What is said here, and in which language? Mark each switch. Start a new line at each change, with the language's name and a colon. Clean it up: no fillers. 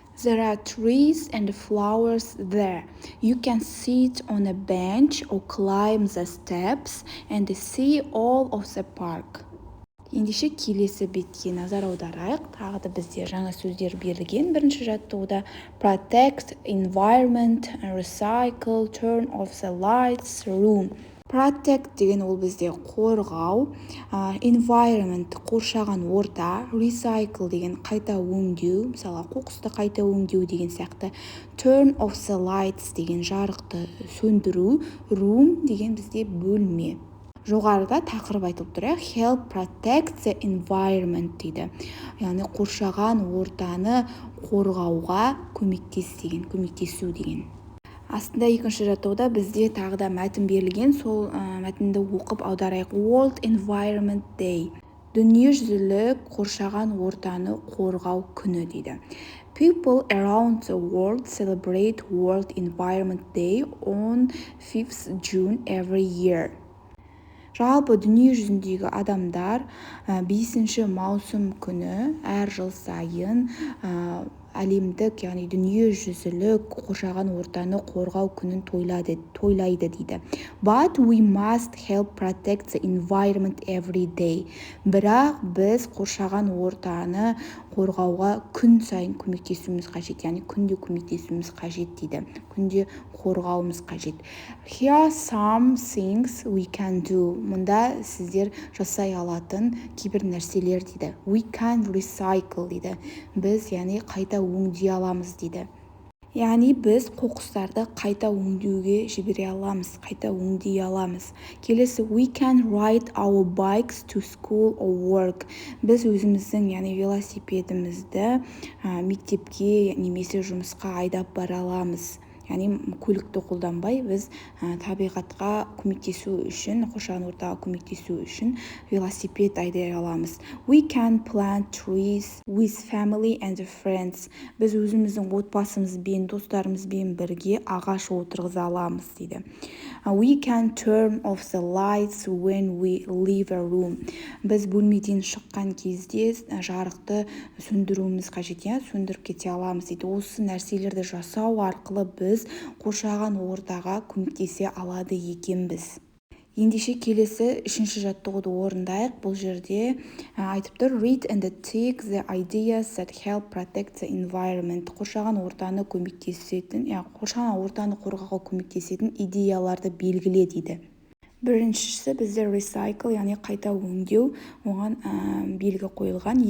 English: There are trees and flowers there. You can sit on a bench or climb the steps and see all of the park.
Kazakh: Ендеше келесі бетке назар аударайық. Тағы да бізде жаңа сөздер берілген бірінші жаттығуда.
English: Protect, environment, recycle, turn off the lights, room.
Kazakh: Protect деген ол бізде қорғау, environment қоршаған орта, recycle деген қайта өңдеу, мысалы қоқысты қайта өңдеу деген сияқты,
English: turn off the lights
Kazakh: деген жарықты сөндіру, room деген бізде бөлме. Жоғарыда тақырып айтылып тұр,
English: help protect the environment
Kazakh: дейді. Яғни қоршаған ортаны қорғауға көмектесу деген. Астында 2-ші жаттығуда бізде тағы да мәтін берілген, сол мәтінді оқып аударайық.
English: World Environment Day.
Kazakh: Дүниежүзілік қоршаған ортаны қорғау күні дейді.
English: People around the world celebrate World Environment Day on 5th June every year.
Kazakh: Жалпы дүние жүзіндегі адамдар 5 маусым күні әр жыл сайын әлемдік, яғни дүние жүзілік қоршаған ортаны қорғау күнін тойлайды дейді.
English: But we must help protect the environment every day.
Kazakh: Бірақ біз қоршаған ортаны қорғауға күн сайын көмектесуіміз қажет, яғни күнде көмектесуіміз қажет дейді. Күнде қорғауымыз қажет.
English: Here are some things we can do.
Kazakh: Мұнда сіздер жасай алатын кейбір нәрселер дейді.
English: We can recycle
Kazakh: дейді. Біз, яғни қайта өңдей аламыз дейді. яғни біз қоқыстарды қайта өңдеуге жібере аламыз, қайта өңдей аламыз. Келесі,
English: we can ride our bikes to school or work.
Kazakh: Біз өзіміздің, яғни велосипедімізді мектепке немесе жұмысқа айдап бара аламыз. Яғни көлікті қолданбай біз табиғатқа көмектесу үшін, қоршаған ортаға көмектесу үшін велосипед айдай аламыз.
English: We can plant trees with family and friends.
Kazakh: Біз өзіміздің отбасымызбен, достарымызбен бірге ағаш отырғыза аламыз дейді.
English: We can turn off the lights when we leave a room.
Kazakh: Біз бөлмеден шыққан кезде жарықты сөндіруіміз қажет, сөндіріп кете аламыз дейді. Осы нәрселерді жасау арқылы біз қоршаған ортаға көмектесе алады екенбіз. Ендеше келесі үшінші жаттығуды орындайық. Бұл жерде айтып тұр,
English: read and take the ideas that help protect the environment.
Kazakh: Қоршаған ортаны қоршаған ортаны қорғауға көмектесетін идеяларды белгіле дейді. Біріншісі бізде recycle, яғни қайта өңдеу, оған белгі қойылған.